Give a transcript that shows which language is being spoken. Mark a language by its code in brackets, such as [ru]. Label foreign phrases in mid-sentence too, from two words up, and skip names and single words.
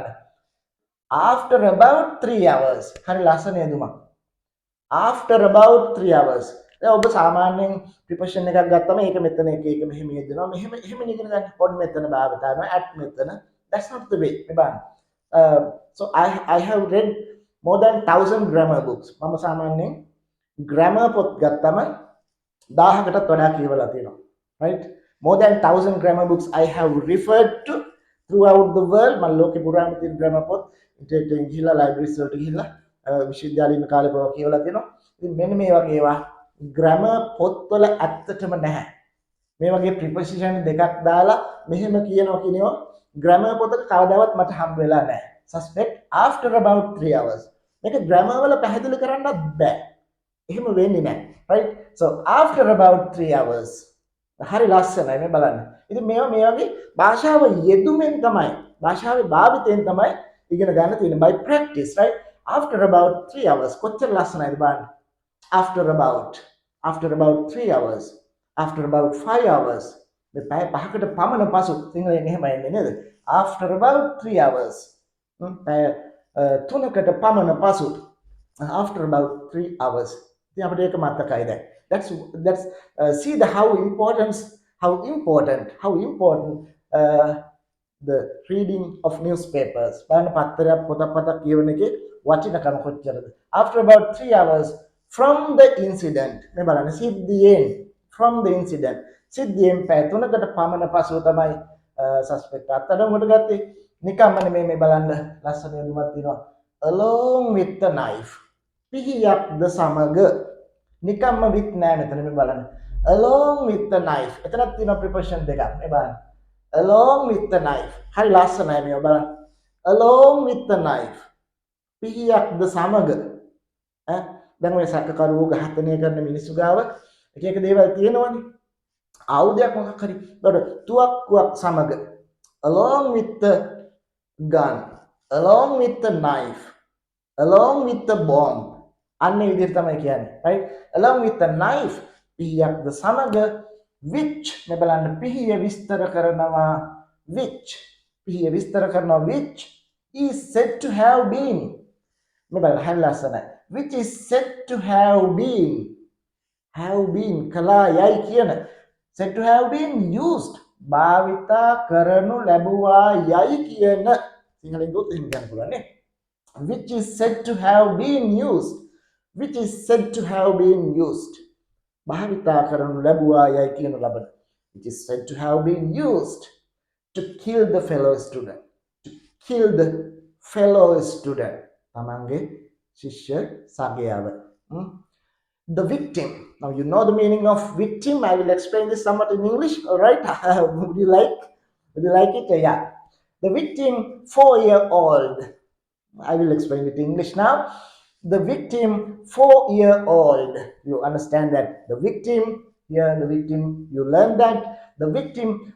[en] after about 3 hours [si] හරි ලස්සන යෙදුමක් [en] after about 3 hours [si] දැන් ඔබ සාමාන්‍යයෙන් preposition එකක් ගත්තම ඒක මෙතන එක මෙහෙම යෙදෙනවා මෙහෙම ඉගෙන ගන්න on මෙතන භාවිතා කරනවා at මෙතන [en] that's not the way [si] මේ බලන්න [en] so I have read more than 1000 grammar books [si] මම සාමාන්‍යයෙන් grammar පොත් ගත්තම 1000කටත් වඩා කියවලා තියෙනවා [en] right more than 1000 grammar books I have referred to throughout the world [si] මම ලෝකේ පුරාම තියෙන grammar පොත් ඉන්ටර්නෙට් ගිහිල්ලා libraries වලට ගිහිල්ලා විශ්වවිද්‍යාලීන කාලේ පවා කියවලා තියෙනවා. ඉතින් මෙන්න මේ වගේ ඒවා grammar පොත්වල ඇත්තටම නැහැ. මේ වගේ preposition දෙකක් දාලා මෙහෙම කියනවා කියනවා grammar පොතක කවදාවත් මට හම්බ වෙලා නැහැ. [en] Suspect after about 3 hours. [si] මේක grammar වල පැහැදිලි කරන්නත් බෑ. එහෙම වෙන්නේ නැහැ. [en] Right? So after about 3 hours. [si] හරි ලස්සනයි මේ බලන්න. ඉතින් මේවා මේ වගේ භාෂාව යෙදුමෙන් තමයි භාෂාවේ භාවිතයෙන් තමයි ඉගෙන ගන්න තියෙන්නේ [en] by practice right after about 3 hours [si] කොච්චර ලස්සනයිද බලන්න [en] after about 3 hours after about 5 hours [si] මේ පැය පහකට පමණ පසු සිංහලෙන් එහෙම එන්නේ නේද [en] after about 3 hours [si] පැය තුනකට පමණ පසු [en] after about 3 hours [si] ඉතින් අපිට ඒක මතකයි දැන් [en] that's see the how important the reading of newspapers [si] බලන්න පත්තරයක් පොතක් කියවන එකේ වටිනකම කොච්චරද [en] after about 3 hours from the incident [si] මේ බලන්න සිද්ධියෙන් [en] from the incident [si] සිද්ධියෙන් පැය 3කට පමණ පසුව තමයි suspect අත්අඩංගුවට ගත්තේ නිකම්ම නෙමෙයි මේ බලන්න ලස්සන යොමුමක් තියෙනවා [en] along with the knife [si] පිහියක්ද සමග නිකම්ම with නෑ මෙතන මේ බලන්න. [en] Along with the knife. [si] එතනත් තියෙනවා preposition දෙකක්. මේ බලන්න. [en] Along with the knife. [si] හරි ලස්සනයි මේක බලන්න. [en] Along with the knife. [si] පිහියක්ද සමග. දැන් ඔය සැකකරුවෝ ඝාතනය කරන මිනිස්සු ගාව එක එක දේවල් තියෙනවනේ. ආයුධයක් මොකක් හරි. ඒකට තුවක්කුවක් සමග. [en] Along with the gun. Along with the knife. Along with the bomb. [si] අන්න ඒ විදිහට තමයි කියන්නේ. [en] right? Along with the knife. [si] පිහියක්ද සමග which මේ බලන්න පිහිය විස්තර කරනවා which පිහිය විස්තර කරනවා [en] which is said to have been [si] මේ බලන්න හරි ලස්සනයි [en] which is said to have been [si] කලා යයි කියන [en] said to have been used [si] භාවිතා කරනු ලැබුවා යයි කියන සිංහලෙන් ගොත් එහෙම කියන්න පුළුවන් නේ [en] which is said to have been used which is said to have been used [si] භාවිතා කරනු ලැබුවා යයි කියන ලබන [en] which is said to have been used to kill the fellow student [si] තමන්ගේ ශිෂ්‍ය සගයාව [en] the victim now you know the meaning of victim I will explain this somewhat in English all right would you like it yeah the victim 4-year-old I will explain it in English now the victim 4-year-old you understand that the victim here the victim you learn that the victim